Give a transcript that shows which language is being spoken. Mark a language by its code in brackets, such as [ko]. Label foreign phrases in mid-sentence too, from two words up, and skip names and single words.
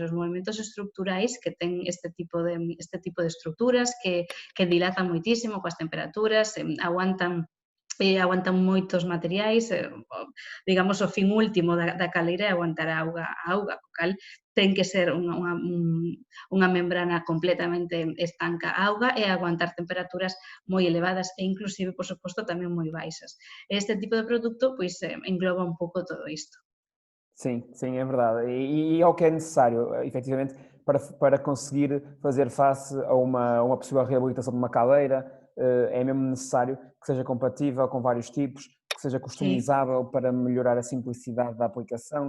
[gl] e os movimentos estruturais que ten este tipo de estruturas que dilatan moitísimo coas temperaturas, aguantan moitos materiais, digamos, o fin último da caleira é aguantar a auga, co cal ten que ser unha membrana completamente estanca a auga e aguantar temperaturas moi elevadas e inclusive, por suposto, tamén moi baixas. Este tipo de produto, pois, engloba un pouco todo isto. [pt] Sim, sim, é verdade. E é o que é necessário, efetivamente, para conseguir fazer face a uma possível reabilitação de uma caleira, é mesmo necessário que seja compatível com vários tipos, que seja [gl] Sí, [pt] customizável para melhorar a simplicidade da aplicação.